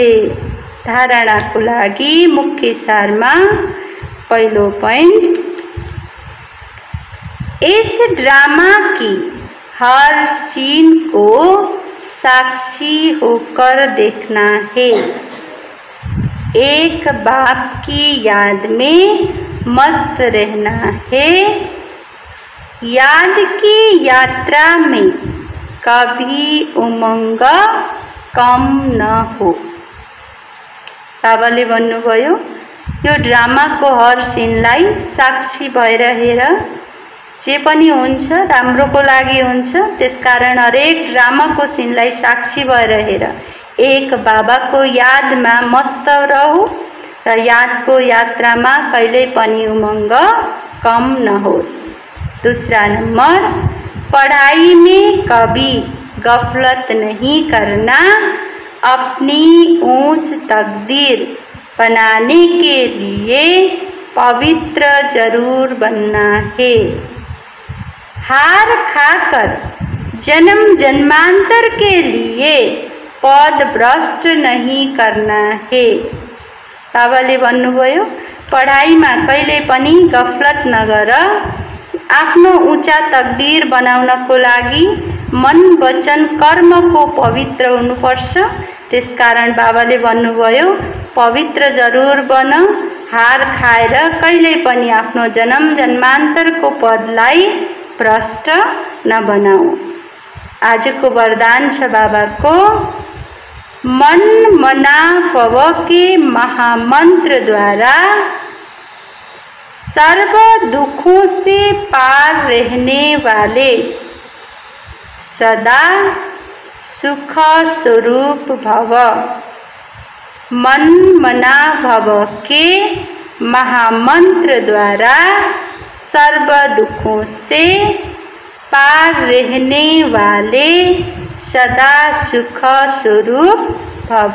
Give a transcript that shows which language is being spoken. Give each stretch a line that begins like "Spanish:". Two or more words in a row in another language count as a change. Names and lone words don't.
Nepali: धारणा को लागी मुख्य सारमा
Hindi: पहलो पॉइंट, इस ड्रामा की हर सीन को साक्षी होकर देखना है। एक बाप की याद में मस्त रहना है। याद की यात्रा में कभी उमंग कम न हो।
Nepali: बाबाले भन्नुभयो यो ड्रामाको हर सिनलाई साक्षी भएर हेर, जे पनि हुन्छ राम्रोको लागि हुन्छ, त्यसकारण हरेक ड्रामाको सिनलाई साक्षी भएर हेर। एक बाबाको यादमा मस्त रहू र यादको यात्रामा कहिल्यै पनि उमंग कम नहोस्।
Hindi: दूसरा नंबर, पढ़ाई में कभी गफलत नहीं करना। अपनी ऊंच तकदीर बनाने के लिए पवित्र जरूर बनना है। हार खाकर जन्म जन्मांतर के लिए पद भ्रष्ट नहीं करना है।
Nepali: बाबाले भन्नुभयो पढाइमा कहिले पनि गफलत नगर। आफ्नो ऊँचा तकदीर बनाउनको लागि मन वचन कर्मको पवित्र हुनुपर्छ। त्यसकारण बाबाले भन्नुभयो पवित्र जरुर बन, हार खाएर कहिले पनि आफ्नो जन्म जन्मान्तरको पदलाई भ्रष्ट नबनाऊ। आजको वरदान छ बाबाको,
Hindi: मन मना भव के महामंत्र द्वारा सर्व दुखों से पार रहने वाले सदा सुख स्वरूप भव। मन मना भव के महामंत्र द्वारा सर्व दुखों से पार रहने वाले सदा सुख स्वरूप भव।